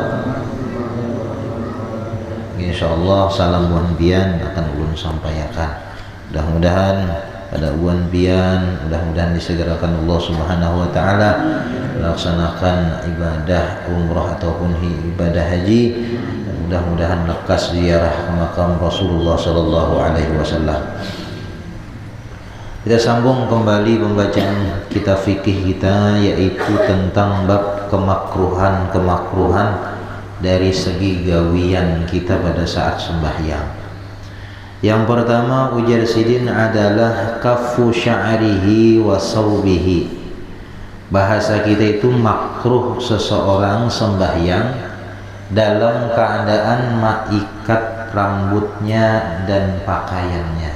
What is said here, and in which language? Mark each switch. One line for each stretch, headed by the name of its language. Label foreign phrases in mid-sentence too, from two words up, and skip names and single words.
Banjar: Insyaallah salam buan bian akan ulun sampaikan.
Indonesian: Mudah-mudahan pada buan bian, mudah-mudahan disegerakan Allah
Arabic: سبحانه وتعالى
Indonesian: melaksanakan ibadah umrah ataupun ibadah haji. Mudah-mudahan lekas ziarah ke makam Rasulullah
Arabic: صلى الله عليه وسلم.
Banjar: Kita sambung kembali pembacaan kitab fikih kita, yaitu tentang bab kemakruhan dari segi gawian kita pada saat sembahyang. Yang pertama ujar sidin adalah
Arabic: كف شعره وثوبه.
Indonesian: Bahasa kita itu makruh seseorang sembahyang dalam keadaan mengikat rambutnya dan pakaiannya.